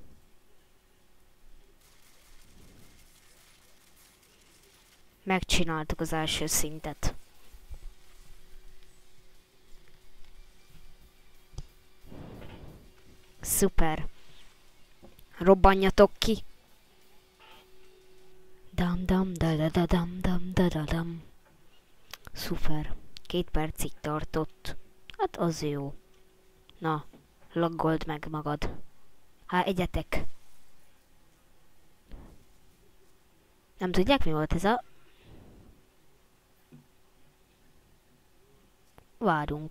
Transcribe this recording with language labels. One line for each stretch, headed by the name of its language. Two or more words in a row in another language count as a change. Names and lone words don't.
Hungarian: Megcsináltuk az első szintet. Szuper. Robbanjatok ki. Dam dam da da da dam dam da da dam. Szuper. 2 percig tartott. Hát az jó. Na, loggold meg magad. Hát egyetek. Nem tudják, mi volt ez a... Várunk.